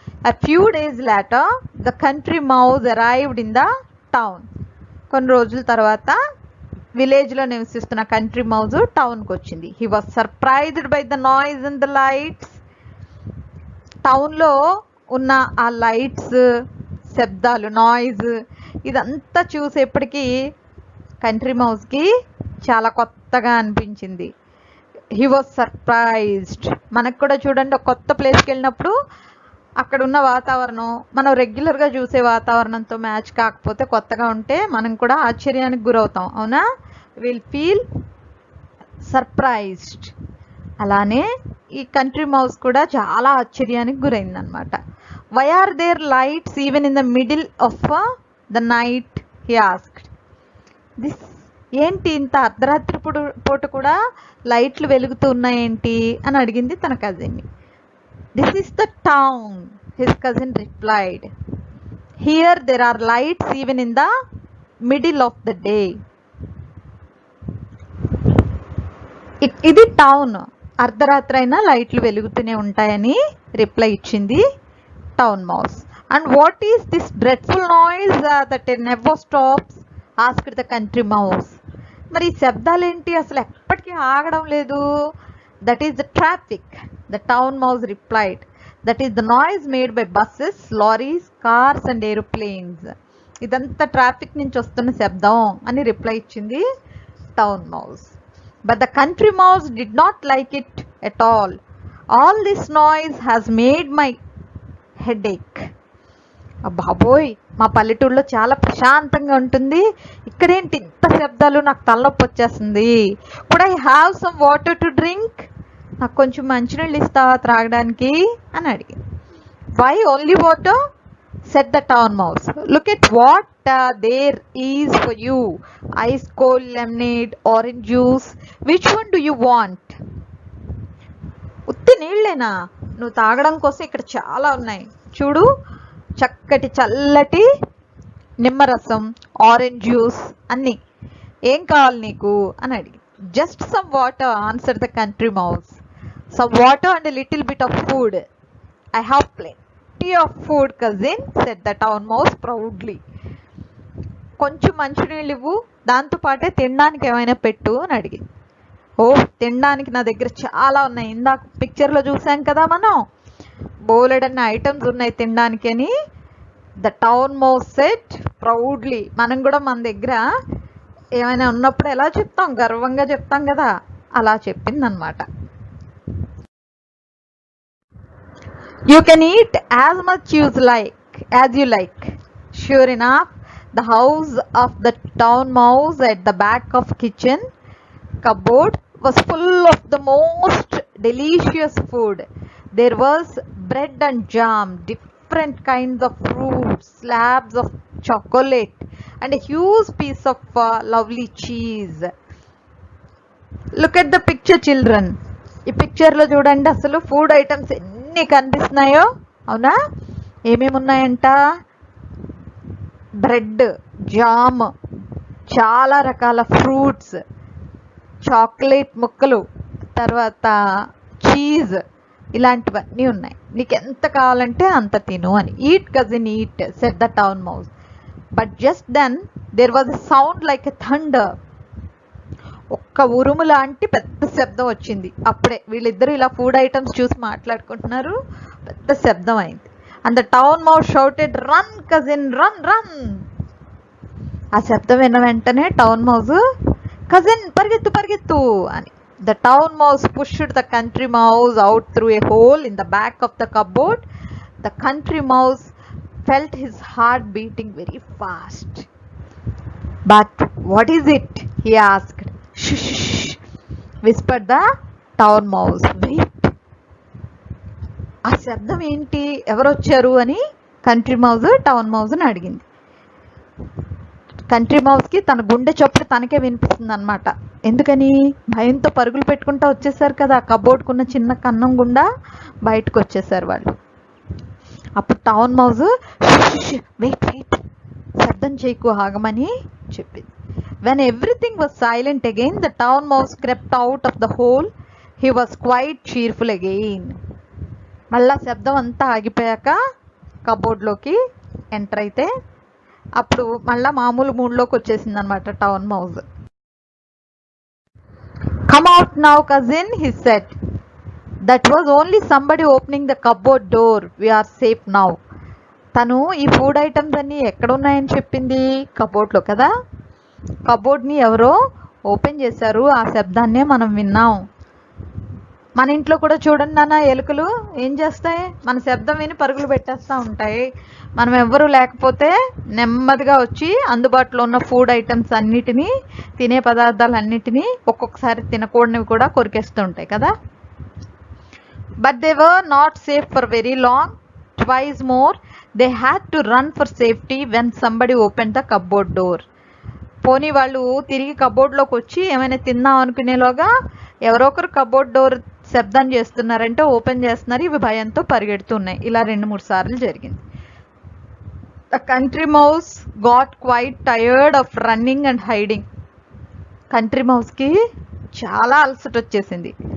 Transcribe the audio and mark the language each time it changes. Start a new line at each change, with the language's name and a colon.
English: A few days later, the country mouse arrived in the town.
Telugu: కొన్ని రోజుల తర్వాత విలేజ్లో నివసిస్తున్న కంట్రీ మౌజ్ టౌన్కి వచ్చింది.
English: He was surprised by the noise and the lights.
Telugu: టౌన్లో ఉన్న ఆ లైట్స్, శబ్దాలు, నాయిస్ ఇదంతా చూసేప్పటికీ కంట్రీ మౌస్కి చాలా కొత్తగా అనిపించింది.
English: He was surprised.
Telugu: మనకు కూడా చూడండి, ఒక కొత్త ప్లేస్కి వెళ్ళినప్పుడు అక్కడ ఉన్న వాతావరణం మనం రెగ్యులర్గా చూసే వాతావరణంతో మ్యాచ్ కాకపోతే, కొత్తగా ఉంటే మనం కూడా ఆశ్చర్యానికి గురవుతాం, అవునా?
English: Will feel surprised.
Telugu: అలానే ఈ కంట్రీ మౌస్ కూడా చాలా ఆశ్చర్యానికి గురైందనమాట.
English: Why are there lights even in the middle of the night he asked.
Telugu: This ఏంటి ఇంత అర్ధరాత్రి పూట కూడా లైట్లు వెలుగుతూ ఉన్నాయేంటి అని అడిగింది తన కజిన్ని.
English: This is the town, his cousin replied. Here there are lights even in the middle of the day.
Telugu: ఇది టౌన్, అర్ధరాత్రి అయినా లైట్లు వెలుగుతూనే ఉంటాయని రిప్లై ఇచ్చింది town mouse.
English: And what is this dreadful noise that never stops asked the country mouse.
Telugu: మరి ఈ శబ్దాలేంటి, అసలు ఎప్పటికీ ఆగడం లేదు.
English: That is the traffic, the town mouse replied. That is the noise made by buses, lorries, cars and aeroplanes.
Telugu: ఇదంతా traffic నుంచి వస్తున్న శబ్దం అని రిప్లై ఇచ్చింది town mouse.
English: But the country mouse did not like it at all. All this noise has made my headache.
Telugu: బాబోయ్, మా పల్లెటూరులో చాలా ప్రశాంతంగా ఉంటుంది, ఇక్కడేంటి ఇంత శబ్దాలు, నాకు తలనొప్పి వచ్చేస్తుంది.
English: could I have some water to drink,
Telugu: నాకు కొంచెం మంచినీళ్ళు ఇస్తావా త్రాగడానికి అని అడిగింది.
English: Why only water said the town mouse. Look at what there is for you. Ice cold lemonade, orange juice. Which one do you want?
Telugu: ఉత్తి నీళ్ళేనా, నువ్వు తాగడం కోసం ఇక్కడ చాలా ఉన్నాయి. చూడు, చక్కటి చల్లటి నిమ్మరసం, ఆరెంజ్ జ్యూస్ అన్నీ. ఏం కావాలి నీకు అని అడిగి.
English: Just some water answer the country mouse. Some water and little bit of food. I have plenty of food, cousin, said the town mouse proudly.
Telugu: కొంచెం మంచినీళ్ళు ఇవ్వు, దాంతో పాటే తినడానికి ఏమైనా పెట్టు అని అడిగింది. ఓ, తినడానికి నా దగ్గర చాలా ఉన్నాయి, ఇందాక పిక్చర్లో చూసాం కదా మనం, బోలెడన్న ఐటమ్స్ ఉన్నాయి తినడానికి అని
English: The town mouse said proudly.
Telugu: మనం కూడా మన దగ్గర ఏమైనా ఉన్నప్పుడు ఎలా చెప్తాం, గర్వంగా చెప్తాం కదా, అలా చెప్పింది అనమాట.
English: You can eat as much as you like. Sure enough, the house of the town mouse at the back of kitchen cupboard was full of the most delicious food. There was bread and jam, different kinds of fruits, slabs of chocolate, and a huge piece of lovely cheese. Look at the picture, children.
Telugu: ఈ పిక్చర్లో చూడండి, అసలు food items ఎన్ని కనిపిస్తున్నాయో. అవునా, ఏమేమి ఉన్నాయంట, bread, jam, చాలా రకాల ఫ్రూట్స్, చాక్లెట్ ముక్కలు, తర్వాత చీజ్, ఇలాంటివన్నీ ఉన్నాయి. నీకు ఎంత కావాలంటే అంత తిను అని.
English: Eat cousin eat, said the town mouse. But just then there was a sound like a thunder.
Telugu: ఒక్క ఉరుము లాంటి పెద్ద శబ్దం వచ్చింది. అప్పుడే వీళ్ళిద్దరూ ఇలా ఫుడ్ ఐటమ్స్ చూసి మాట్లాడుకుంటున్నారు, పెద్ద శబ్దం అయింది.
English: And the town mouse shouted, run cousin run run.
Telugu: ఆ శబ్దం విన్న వెంటనే టౌన్ మౌస్, కజిన్ పరిగెత్తు పరిగెత్తు అని.
English: The town mouse pushed the country mouse out through a hole in the back of the cupboard. The country mouse felt his heart beating very fast. But what is it? He asked. Shh, whispered the town mouse. Wait.
Telugu: ఆ శబ్దం ఏంటి, ఎవరొచ్చారు అని country mouse town మౌస్ని అడిగింది. Country మౌస్కి తన గుండె చప్పుడు తనకే వినిపిస్తుంది అనమాట. ఎందుకని, భయంతో పరుగులు పెట్టుకుంటూ వచ్చేసారు కదా, కబోర్డ్కున్న చిన్న కన్నం గుండా బయటకు వచ్చేసారు వాళ్ళు. అప్పుడు టౌన్ మౌస్ వెయిట్ వెయిట్, శబ్దం చేయకు, ఆగమని చెప్పింది.
English: When everything was silent again, the town mouse crept out of the hole. He was quite cheerful again.
Telugu: మళ్ళా శబ్దం అంతా ఆగిపోయాక కబోర్డ్లోకి ఎంటర్ అయితే అప్పుడు మళ్ళా మామూలు మూడ్లోకి వచ్చేసింది అనమాట town mouse.
English: Come out now, cousin, he said. That was only somebody opening the cupboard door. We are safe now.
Telugu: తను ఈ ఫుడ్ ఐటమ్స్ అన్నీ ఎక్కడున్నాయని చెప్పింది, కబోర్డ్లో కదా. కబోర్డ్ని ఎవరో ఓపెన్ చేశారు, ఆ శబ్దాన్నే మనం విన్నాం. మన ఇంట్లో కూడా చూడండి నాన్న, ఎలుకలు ఏం చేస్తాయి, మన శబ్దం విని పరుగులు పెట్టేస్తూ ఉంటాయి. మనం ఎవ్వరూ లేకపోతే నెమ్మదిగా వచ్చి అందుబాటులో ఉన్న ఫుడ్ ఐటమ్స్ అన్నిటినీ, తినే పదార్థాలన్నిటినీ, ఒక్కొక్కసారి తినకూడనివి కూడా కొరికేస్తూ ఉంటాయి కదా.
English: But they were not safe for very long. Twice more, they had to run for safety when somebody opened the cupboard door.
Telugu: పోనీ వాళ్ళు తిరిగి కబోర్డ్లోకి వచ్చి ఏమైనా తిందాం అనుకునేలోగా ఎవరో ఒకరు కబోర్డ్ డోర్ శబ్దం చేస్తున్నారంటే ఓపెన్ చేస్తున్నారు, ఇవి భయంతో పరిగెడుతున్నాయి. ఇలా 2-3 సార్లు జరిగింది.
English: The country mouse got quite tired of running and hiding.
Telugu: Country మౌస్కి చాలా అలసట వచ్చేసింది.